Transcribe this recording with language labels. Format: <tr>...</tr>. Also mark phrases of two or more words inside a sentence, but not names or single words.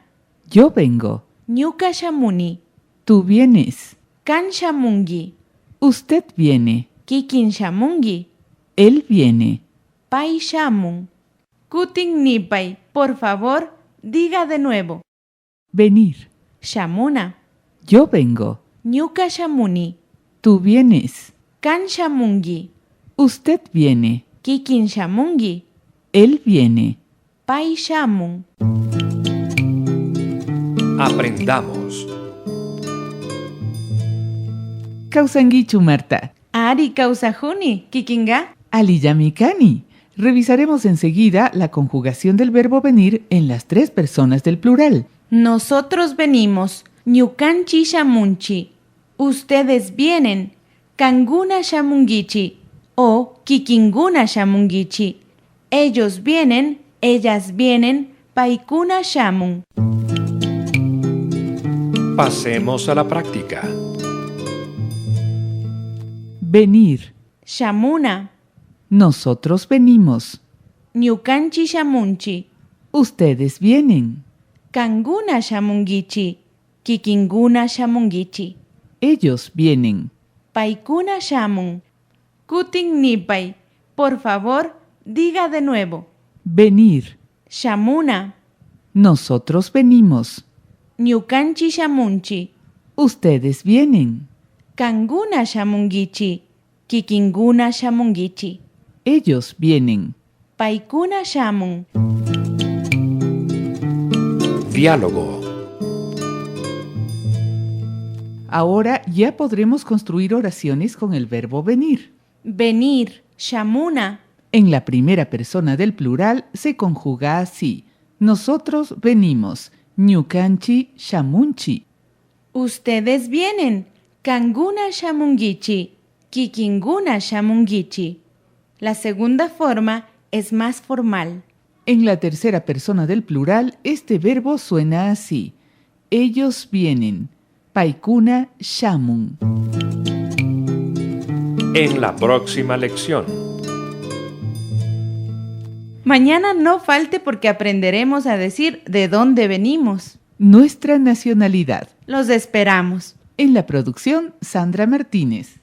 <es>Yo vengo.</es> <qu>ñuka shamuni.</qu> <es>Tú vienes.</es> <qu>Kan shamungi.</qu> <es>Usted viene.</es> <qu>Kikin shamungi.</qu> <es>Él viene.</es> <qu>Pai shamun. Kutin nipay,</qu> <es>por favor, diga de nuevo. Venir.</es> <qu>Shamuna,</qu> <es>Yo vengo.</es> <qu>ñuka shamuni.</qu> <es>Tú vienes.</es> <qu>Kan shamungi.</qu> <es>Usted viene.</es> <qu>Kikin shamungi.</qu> <es>Él viene.</es> <qu>Pai shamun.</qu> <es>Aprendamos.</es> <qu>Kausangichu, Marta. Ari kausajuni, kikinga. Aliyamikani.</qu> <es>Revisaremos enseguida la conjugación del verbo venir en las 3 personas del plural. Nosotros venimos,</es> <qu>ñukanchi shamunchi.</qu> <es>Ustedes vienen,</es> <qu>kanguna shamungichi o kikinguna shamungichi.</qu> <es>Ellos vienen, ellas vienen,</es> <qu>paikuna shamun.</qu> <es>Pasemos a la práctica. Venir.</es> <qu>Shamuna,</qu> <es>Nosotros venimos.</es> <qu>ñukanchi shamunchi.</qu> <es>Ustedes vienen.</es> <qu>Kanguna shamungichi, kikinguna shamungichi.</qu> <es>Ellos vienen.</es> <qu>Paikuna shamun. Kutin nipay,</qu> <es>por favor, diga de nuevo. Venir.</es> <qu>Shamuna,</qu> <es>Nosotros venimos.</es> <qu>ñukanchi shamunchi.</qu> <es>Ustedes vienen.</es> <qu>Kanguna shamungichi, kikinguna shamungichi.</qu> <es>Ellos vienen.</es> <qu>Paikuna shamun.</qu> <es>Diálogo. Ahora ya podremos construir oraciones con el verbo venir. Venir, shamuna. En la primera persona del plural se conjuga así. Nosotros venimos.</es> <qu>Ñukanchi shamunchi.</qu> <es>Ustedes vienen.</es> <qu>Kanguna shamungichi. Kikinguna shamungichi.</qu> <es>La segunda forma es más formal. En la tercera persona del plural, este verbo suena así. Ellos vienen.</es> <qu>Paikuna shamun.</qu> <es>En la próxima lección. Mañana no falte porque aprenderemos a decir de dónde venimos. Nuestra nacionalidad. Los esperamos. En la producción, Sandra Martínez.</es>